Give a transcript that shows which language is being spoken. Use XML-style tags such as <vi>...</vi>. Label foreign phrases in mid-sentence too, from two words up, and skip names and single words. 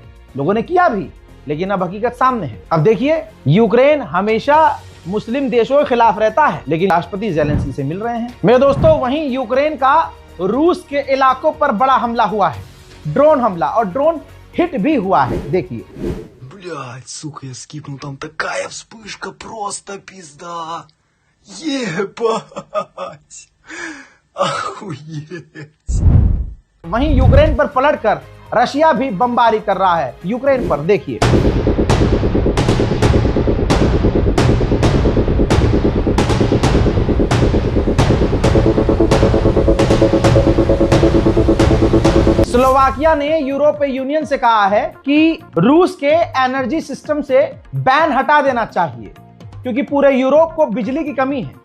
<hi>लोगों ने किया भी, लेकिन अब हकीकत सामने है। अब देखिए, यूक्रेन हमेशा मुस्लिम देशों के खिलाफ रहता है, लेकिन राष्ट्रपति ज़ेलेंस्की से मिल रहे हैं। मेरे दोस्तों, वहीं यूक्रेन का रूस के इलाकों पर बड़ा हमला हुआ है, ड्रोन हमला, और</hi> <en>drone hit</en> <hi>भी हुआ है। देखिए,</hi> <ru>Блядь, сука, я скипнул, там такая вспышка, просто пизда. Ебать. Охуеть.</ru> <hi>वहीं यूक्रेन पर पलटकर रशिया भी बमबारी कर रहा है यूक्रेन पर। देखिए, स्लोवाकिया ने यूरोपीय यूनियन से कहा है कि रूस के</hi> <en>energy system</en> <hi>से बैन हटा देना चाहिए, क्योंकि पूरे यूरोप को बिजली की कमी है।</hi>